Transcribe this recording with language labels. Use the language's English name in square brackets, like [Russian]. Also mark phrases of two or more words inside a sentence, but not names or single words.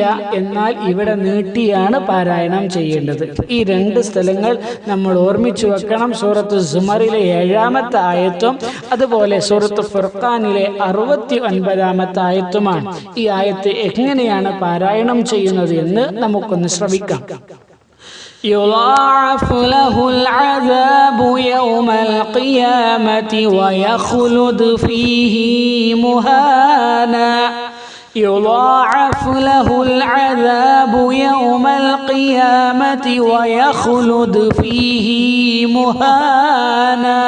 [Malayalam] എന്നാൽ ഇവിടെ നീട്ടിയാണ് പാരായണം ചെയ്യേണ്ടത്. ഈ 2 സ്ഥലങ്ങൾ നമ്മൾ ഓർമ്മിച്ചു വെക്കണം. സൂറത്ത് സുമറിലെ 7-ാമത്തെ ആയത്തും അതുപോലെ സൂറത്ത് ഫുർഖാനിലെ 69-ാമത്തെ ആയത്തുമാണ്. ഈ ആയത്ത് എങ്ങനെയാണ് പാരായണം ചെയ്യുന്നത് എന്ന് നമുക്കൊന്ന് ശ്രമിക്കാം. [Arabic] يضاعف له العذاب يوم القيامة ويخلد فيه مهانا. يضاعف له العذاب يوم القيامة ويخلد فيه مهانا.